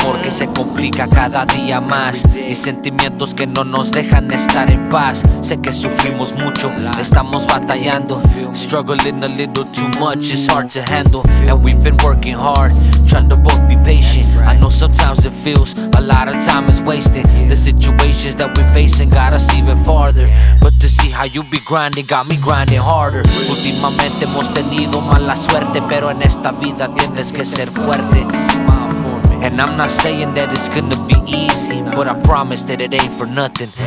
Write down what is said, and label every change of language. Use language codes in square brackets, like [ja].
[es] Se complica cada día más. Y sentimientos que no nos dejan estar en paz. Sé que sufrimos mucho, estamos batallando. [en] Struggling a little too much, it's hard to handle. And we've been working hard, trying to both be patient. I know sometimes it feels a lot of time is wasted. The situations that we're facing got us even farther. But to see how you be grinding got me grinding harder. [es] Últimamente hemos tenido mala suerte, pero en esta vida tienes que ser fuerte. [en] And I'm not saying that it's gonna be easy, but I promise that it ain't for nothing.